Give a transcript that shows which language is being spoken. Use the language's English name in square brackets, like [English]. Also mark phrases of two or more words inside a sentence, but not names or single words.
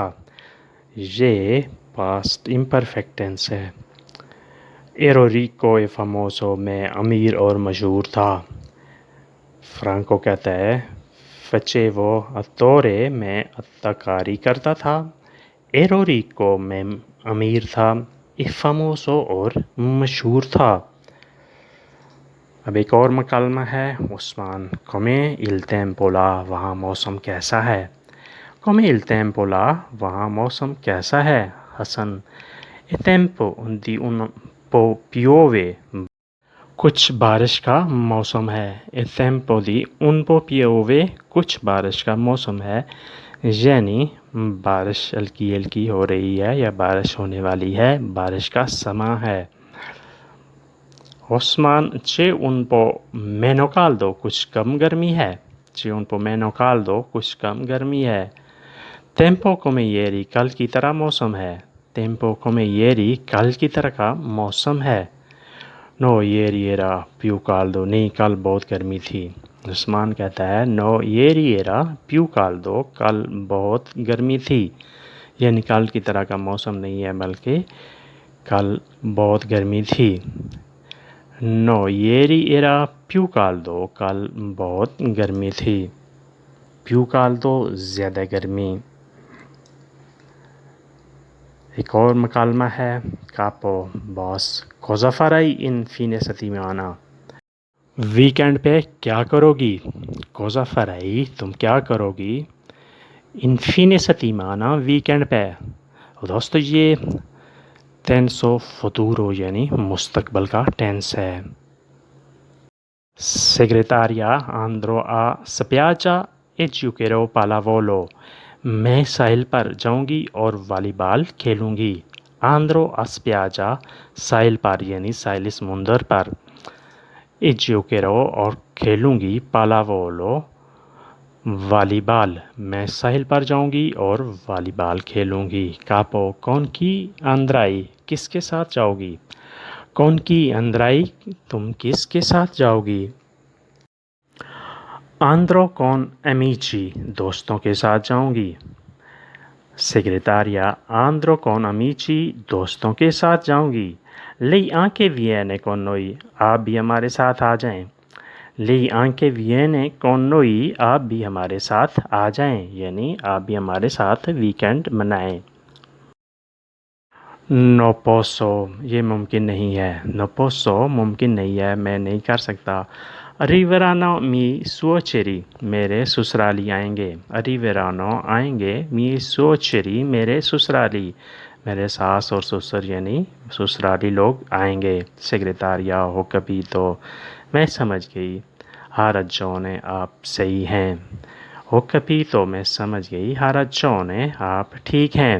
[English] ये past imperfect tense है. [Italian] Ero ricco e famoso, [Urdu] میں امیر اور مشہور تھا. Franco کہتا ہے [Italian] Facevo attore, [Urdu] میں اداکاری کرتا تھا. [Italian] Ero ricco, [Urdu] میں امیر تھا. [Italian] E famoso [Urdu] اور مشہور تھا. اب ایک اور مکالمہ ہے عثمان. [Italian] Come il tempo là, [Urdu] وہاں موسم کیسا ہے? [Italian] Come il tempo là, [Urdu] وہاں موسم کیسا ہے? حسن, [Italian] e tempo di un po' piove, [Urdu] کچھ بارش کا موسم ہے. [Italian] E tempo di un po' piove, [Urdu] کچھ بارش کا موسم ہے. یعنی بارش ہلکی ہلکی ہو رہی ہے یا بارش ہونے والی ہے، بارش کا سمے ہے. [Italian] Osman, c'è un po' meno caldo, [Urdu] کچھ کم گرمی ہے. [Italian] C'è un po' meno caldo, [Urdu] کچھ کم گرمی ہے. [Italian] Tempo come ieri, [Urdu] کل کی طرح موسم ہے. [Italian] Tempo come ieri, [Urdu] کل کی طرح کا موسم ہے. [Italian] No, ieri era più caldo, [Urdu] نہیں کل بہت گرمی تھی. عثمان کہتا ہے [Italian] No, ieri era più caldo, [Urdu] کل بہت گرمی تھی. یعنی کل کی طرح کا موسم نہیں ہے بلکہ کل بہت گرمی تھی. [Italian] No, ieri era più caldo, [Urdu] کل بہت گرمی تھی. [Italian] Più caldo, [Urdu] زیادہ گرمی. ایک اور مکالمہ ہے Capo، باس. [Italian] Cosa farai in fine settimana? [Urdu] ویک اینڈ پہ کیا کرو گی? [Italian] Cosa farai, [Urdu] تم کیا کرو گی? [Italian] In fine settimana, [Urdu] ویک اینڈ پہ. دوستو یہ [Italian] tenso futuro [Urdu] یعنی مستقبل کا ٹینس ہے. [Italian] Segretaria, andrò a spiaggia e giocherò pallavolo. [Urdu] میں ساحل پر جاؤں گی اور والی بال کھیلوں گی. [Italian] andrò a spiaggia, [Urdu] ساحل پر یعنی ساحل سمندر پر. [Italian] E giocherò [Urdu] اور کھیلوں گی pallavolo, वॉलीबॉल. میں ساحل پر جاؤں گی اور والی بال کھیلوں گی. Capo, [Italian] con chi andrai, [Urdu] کس کے ساتھ جاؤ گی? [Italian] con chi andrai, [Urdu] تم کس کے ساتھ جاؤ گی? [Italian] Andrò con amici, [Urdu] دوستوں کے ساتھ جاؤں گی. [Italian] Segretaria, andrò con amici, [Urdu] دوستوں کے ساتھ جاؤں گی. [Italian] Lei anche viene con noi, [Urdu] آپ بھی ہمارے ساتھ آ جائیں. [Italian] Lei anche viene con noi, [Urdu] آپ بھی ہمارے ساتھ آ جائیں. یعنی آپ بھی ہمارے ساتھ ویک اینڈ منائیں. [Italian] No posso, [Urdu] یہ ممکن نہیں ہے. [Italian] No posso, [Urdu] ممکن نہیں ہے، میں نہیں کر سکتا. [Italian] Arriveranno miei suoceri, [Urdu] میرے سسرالی آئیں گے. [Italian] Arriveranno, आएंगे. miei suoceri, [Urdu] میرے سسرالی. میرے ساس اور سسر یعنی سسرالی لوگ آئیں گے. सेक्रेटारिया, [Italian] ho capito. [Urdu] میں سمجھ گئی. [Italian] ha ragione, [Urdu] آپ صحیح ہیں. [Italian] ho capito [Urdu] میں سمجھ گئی. [Italian] ha ragione, [Urdu] آپ ٹھیک ہیں.